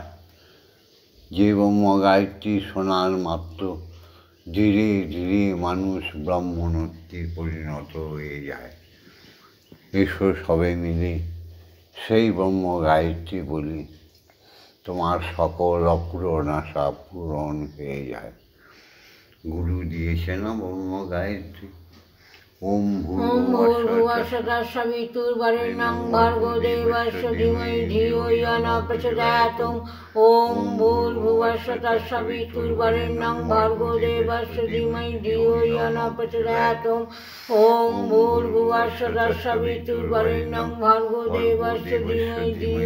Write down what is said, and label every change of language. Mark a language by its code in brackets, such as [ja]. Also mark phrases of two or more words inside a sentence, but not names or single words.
[bn] যে ব্রহ্ম গায়ত্রী শোনার মাত্র ধীরে ধীরে মানুষ ব্রাহ্মণত্বে পরিণত হয়ে যায়। এসো সবে মিলে সেই ব্রহ্ম গায়ত্রী বলি, তোমার সকল অপূরণ আশা পূরণ হয়ে যায়। গুরু দিয়েছে না ব্রহ্ম গায়ত্রী, [sa] ওম ॐ भूर्भुवस्सुः तत्सवितुर्वरेण्यं भर्गो देवस्य धीमहि धियो यो न प्रचोदयात् ॐ भूर्भुवस्सुः तत्सवितुर्वरेण्यं भर्गो देवस्य धीमहि धियो यो न प्रचोदयात् ॐ भूर्भुवस्सुः तत्सवितुर्वरेण्यं भर्गो देवस्य धीमहि धियो